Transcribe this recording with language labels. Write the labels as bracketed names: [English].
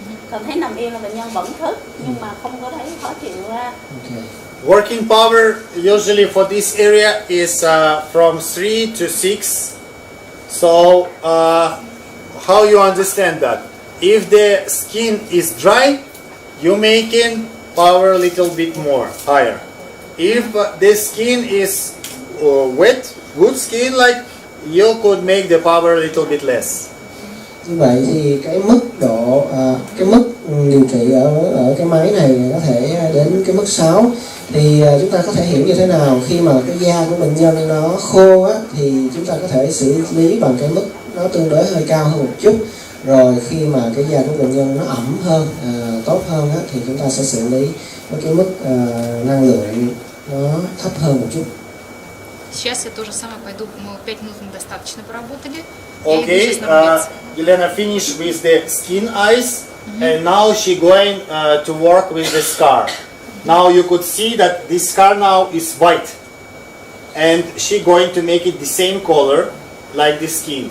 [Vietnamese] Còn thấy nằm yên là bệnh nhân vẫn thức nhưng mà không có thấy khó chịu ra. [English] Working power usually for this area is from 3 to 6. So how you understand that? If the skin is dry, you making power a little bit more, higher. If the skin is wet, good skin, like you could make the power a little bit less. [Vietnamese] Như vậy thì cái mức độ, cái mức điều trị ở cái máy này có thể đến cái mức 6. Thì chúng ta có thể hiểu như thế nào? Khi mà cái da của bệnh nhân nó khô á, thì chúng ta có thể xử lý bằng cái mức nó tương đối hơi cao hơn một chút. Rồi khi mà cái da của bệnh nhân nó ẩm hơn, tốt hơn á, thì chúng ta sẽ xử lý với cái mức năng lượng nó thấp hơn một chút. [Russian] Сейчас я то же самое пойду, мы 5 минут недостаточно поработали. [English] Okay, Elena finished with the skin eyes, and now she going to work with the scar. Now you could see that this scar now is white, and she going to make it the same color like the skin.